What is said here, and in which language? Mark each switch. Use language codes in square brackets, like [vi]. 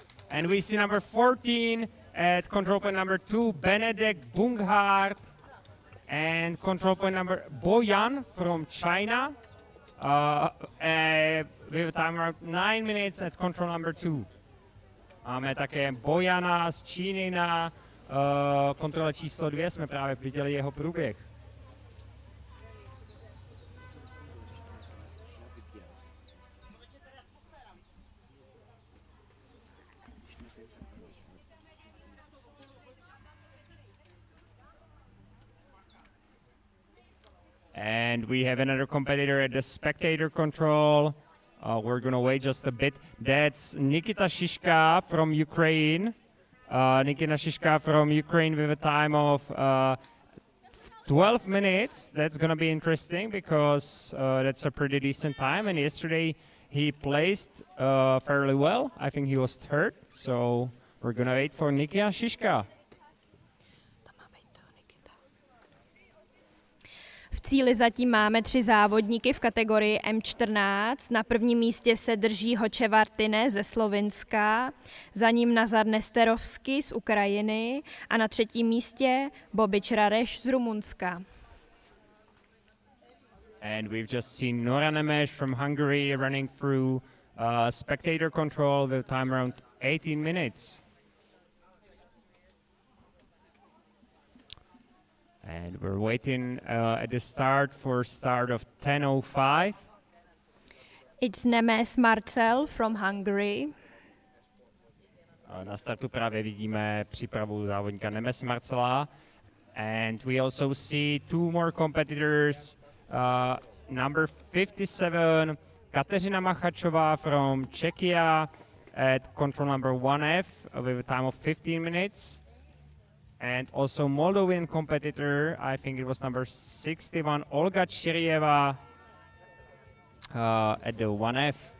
[en] And we see number 14 at control point number 2, Benedek Bunghart, and control point number Boyan from China, with a time around 9 minutes at control number 2. [cs] Máme také Bojana z Číny na kontrole číslo 2, jsme právě viděli jeho průběh. [en] And we have another competitor at the spectator control. We're going to wait just a bit. That's Nikita Shishka from Ukraine. Nikita Shishka from Ukraine with a time of 12 minutes. That's going to be interesting because that's a pretty decent time. And yesterday he placed fairly well. I think he was third. So we're going to wait for Nikita Shishka. [cs] V cíli zatím máme 3 závodníky v kategorii M14. Na prvním místě se drží Hoče Vartine ze Slovinska, za ním Nazar Nesterovsky z Ukrajiny a na třetím místě Bobič Rareš z Rumunska. [en] And we've just seen Nora Nemes from Hungary running through spectator control with time around 18 minutes. And we're waiting at the start for start of 10:05. It's Nemes Marcel from Hungary. [cs] Na startu právě vidíme přípravu závodníka Nemes Marcela. [en] And we also see two more competitors. Number 57, Kateřina Machačová from Czechia at control number 1F with a time of 15 minutes. And also Moldovan competitor, I think it was number 61, Olga Chirieva at the 1F.